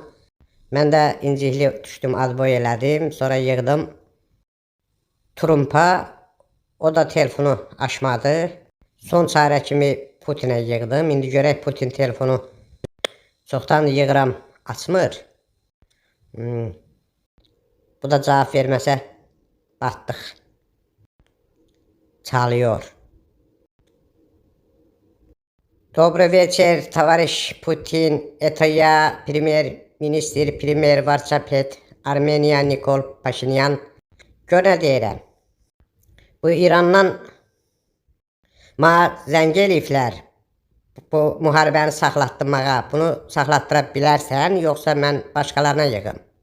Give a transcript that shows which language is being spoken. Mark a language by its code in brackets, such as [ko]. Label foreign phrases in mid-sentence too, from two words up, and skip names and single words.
[az] Mən də incikli düşdüm, adboy elədim, sonra yığdım Trump'a, o da telefonu açmadı. Son çarə kimi Putin'ə yığdım, indi görək Putin telefonu çoxdan yığıram, açmır. Bu da cavab verməsə batdıq. Çalıyor. [ru] Добрый вечер, товарищ Putin. Это я, премьер-министр, премьер Varchapet, Armeniya Nikol Paşinyan. [az] Gör nə deyirəm. Bu İrandan mənə zəng eləyiblər. Bu müharibəni saxlatdırmağa. Bunu saxlatdıra bilərsən, yoxsa mən başqalarına yığım?